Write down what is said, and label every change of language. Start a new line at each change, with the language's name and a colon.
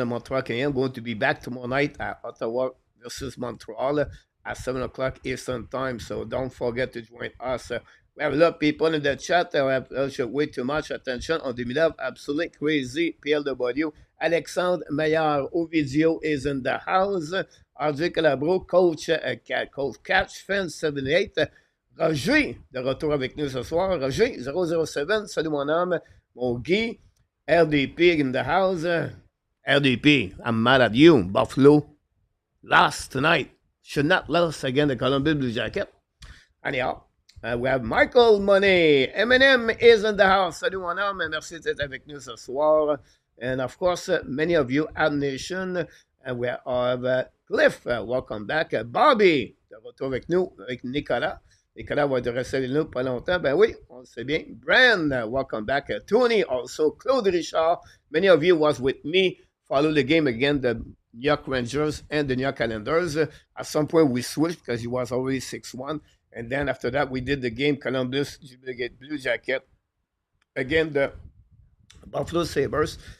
English: The Montreal Canadiens going to be back tomorrow night at Ottawa versus Montreal at 7 o'clock Eastern time. So don't forget to join us. We have a lot of people in the chat. We have way too much attention on Demidov. Absolutely crazy. PLW. Alexandre Maillard Ovidio is in the house. RJ Calabro, coach Catch Fan 78.
French: Roger, de retour avec nous ce soir. Roger 007. Salut mon homme. Mon Guy. RDP
English: in the house. RDP, I'm mad at you. Buffalo lost tonight. Should not lose again the Columbus Blue Jacket. Anyhow. We have Michael Money. Eminem is in the house.
French: Salut mon homme. Merci d'être avec nous ce soir.
English: And of course, many of you Ab Nation. And we have Cliff. Welcome back.
French: Bobby, de retour avec nous, avec Nicolas. Nicolas va rester avec nous pas longtemps. Ben oui, on le sait bien. Brand,
English: welcome back. Tony, also Claude Richard. Many of you was with me. Follow the game again, the New York Rangers and the New York Islanders. At some point, we switched because he was already 6-1. And then after that, we did the game Columbus Blue Jacket again the Buffalo Sabres.